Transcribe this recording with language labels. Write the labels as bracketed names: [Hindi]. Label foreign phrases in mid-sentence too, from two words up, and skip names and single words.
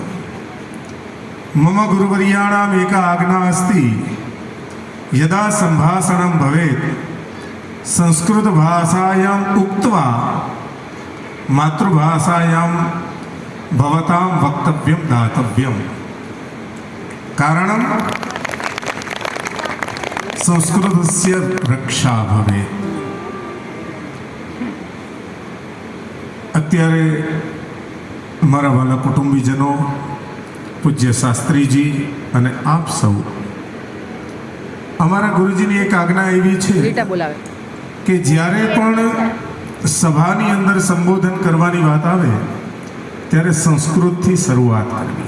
[Sanskrit] मम गुरुवर्याणाम् एका आज्ञा अस्ति, यदा सम्भाषणं भवेत् संस्कृतभाषायाम् उक्त्वा मातृभाषायां भवतां वक्तव्यं दातव्यं। कारणं संस्कृतस्य रक्षा भवेत्। [Gujarati] અત્યારે મારા વાલા કુટુંબીજનો, પૂજ્ય શાસ્ત્રીજી અને આપ સૌ, અમારા ગુરુજીની એક આજ્ઞા એવી છે કે જ્યારે પણ સભાની અંદર સંબોધન કરવાની વાત આવે ત્યારે સંસ્કૃતથી શરૂઆત કરવી।